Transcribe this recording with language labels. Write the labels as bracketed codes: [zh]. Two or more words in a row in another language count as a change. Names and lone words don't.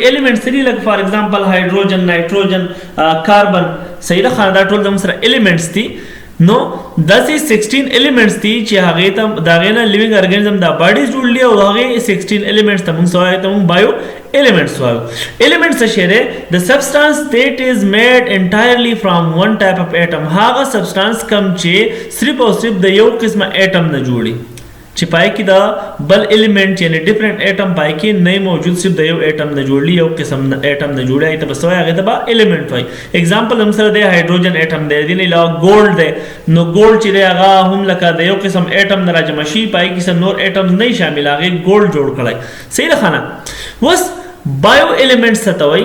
[ps] الیمنټس لري لکه [en] for example [ps] هایدروجن، نایټروجن، کاربن. صحیح راخانه دا ټول زموږ سره الیمنټس دي. نو داسې 16 الیمنټس دي چې هغه ته داغه نه [en] living organism [ps] دا باډیز جوړلی او هغه 16 الیمنټس ته موږ سوای ته موږ [en] bio elements [ps] وایو. elements څه شی دی؟ [en] the substance that is made entirely from one type of atom. [ps] هغه substance کم چې صرف او صرف د یو قسمه atom نه جوړي چې پای کې دا بل element یعنی [en] different atom [ps] پای کې نه موجود، صرف د یو atom نه جوړي، یو قسم atom نه جوړي. ته بس وایي هغه ته به element وایي. example هم سره دی هایدروجن atom دی، دې نه علاوه gold دی. نو gold چې دی هغه هم لکه د یو قسم atom نه راجمع شي، پای کې سم نور atoms نه شامل، هغه gold جوړ کړی. صحیح ده خانه. وس بایو الیمنټس ته وایي.